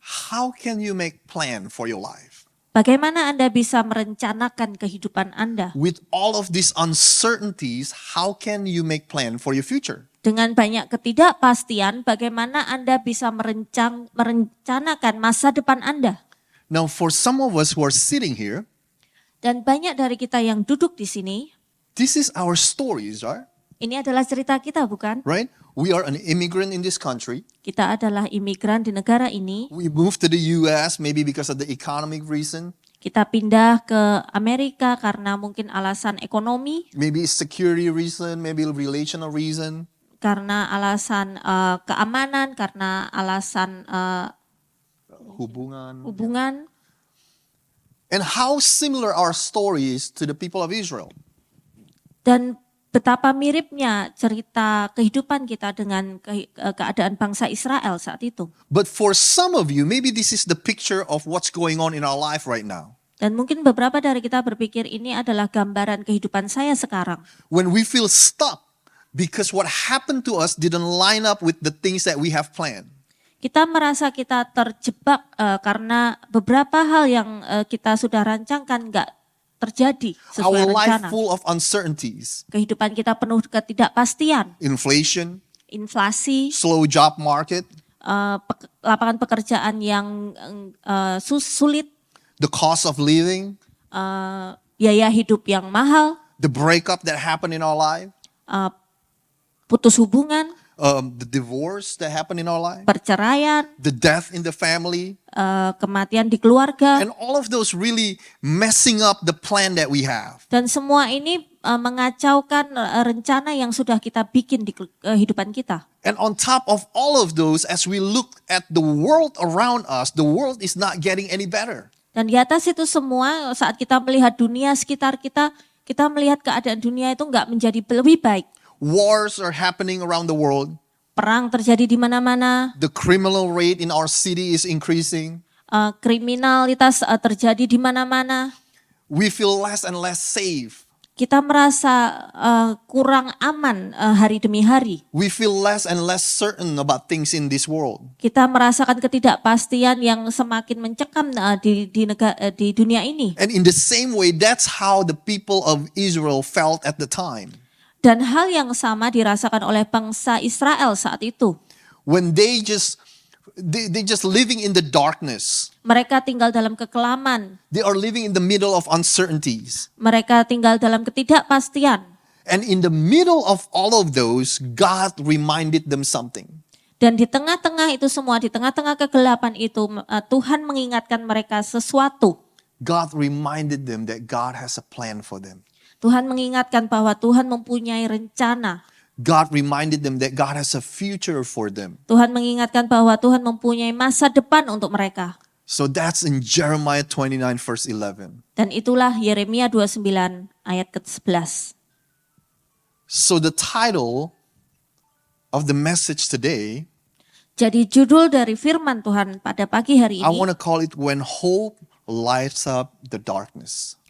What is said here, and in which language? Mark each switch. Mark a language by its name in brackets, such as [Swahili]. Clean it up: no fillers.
[English] How can you make plan for your life? [Indonesian] Bagaimana Anda bisa merencanakan kehidupan Anda? [English] With all of these uncertainties, how can you make plan for your future? [Indonesian] Dengan banyak ketidakpastian, bagaimana Anda bisa merencanakan masa depan Anda? [English] Now, for some of us who are sitting here, [Indonesian] Dan banyak dari kita yang duduk di sini, [English] this is our stories, right? [Indonesian] ini adalah cerita kita, bukan? [English] Right? We are an immigrant in this country. [Indonesian] Kita adalah imigran di negara ini. [English] We moved to the US maybe because of the economic reason, [Indonesian] Kita pindah ke Amerika karena mungkin alasan ekonomi, [English] maybe security reason, maybe relational reason. [Indonesian] karena alasan keamanan, karena alasan Hubungan. hubungan. [English] And how similar our story is to the people of Israel. [Indonesian] Dan betapa miripnya cerita kehidupan kita dengan keadaan bangsa Israel saat itu. [English] But for some of you, maybe this is the picture of what's going on in our life right now. [Indonesian] Dan mungkin beberapa dari kita berpikir ini adalah gambaran kehidupan saya sekarang. [English] When we feel stuck because what happened to us didn't line up with the things that we have planned. [Indonesian] Kita merasa kita terjebak karena beberapa hal yang kita sudah rancangkan nggak terjadi sesuai [English] Our life [Indonesian] rencana. [English] full of uncertainties, [Indonesian] Kehidupan kita penuh ketidakpastian, [English] inflation, [Indonesian] inflasi, [English] slow job market, [Indonesian] lapangan pekerjaan yang sulit, [English] the cost of living, [Indonesian] biaya hidup yang mahal, [English] the breakup that happened in our life, [Indonesian] putus hubungan, [English] the divorce that happened in our life, [Indonesian] perceraian, [English] the death in the family, [Indonesian] kematian di keluarga, [English] and all of those really messing up the plan that we have. [Indonesian] dan semua ini mengacaukan rencana yang sudah kita bikin di kehidupan kita. [English] And on top of all of those, as we look at the world around us, the world is not getting any better. [Indonesian] Dan di atas itu semua, saat kita melihat dunia sekitar kita, kita melihat keadaan dunia itu nggak menjadi lebih baik. [English] Wars are happening around the world. [Indonesian] Perang terjadi di mana-mana, [English] The criminal rate in our city is increasing. [Indonesian] kriminalitas terjadi di mana-mana. [English] We feel less and less safe. [Indonesian] Kita merasa kurang aman hari demi hari. [English] We feel less and less certain about things in this world. [Indonesian] Kita merasakan ketidakpastian yang semakin mencekam di dunia ini. [English] And in the same way, that's how the people of Israel felt at the time. [Indonesian] Dan hal yang sama dirasakan oleh bangsa Israel saat itu. [English] When they just living in the darkness. [Indonesian] Mereka tinggal dalam kekelaman. [English] They are living in the middle of uncertainties. [Indonesian] Mereka tinggal dalam ketidakpastian. [English] And in the middle of all of those, God reminded them something. [Indonesian] Dan di tengah-tengah itu semua, di tengah-tengah kegelapan itu, Tuhan mengingatkan mereka sesuatu. [English] God reminded them that God has a plan for them. [Indonesian] Tuhan mengingatkan bahwa Tuhan mempunyai rencana. [English] God reminded them that God has a future for them. [Indonesian] Tuhan mengingatkan bahwa Tuhan mempunyai masa depan untuk mereka. [English] So that's in Jeremiah 29 verse 11. [Indonesian] Dan itulah Yeremia 29 ayat ke-11. [English] So the title of the message today, [Indonesian] Jadi judul dari firman Tuhan pada pagi hari [English] I [Indonesian] ini, [English] want to call it When Hope Lights Up the Darkness.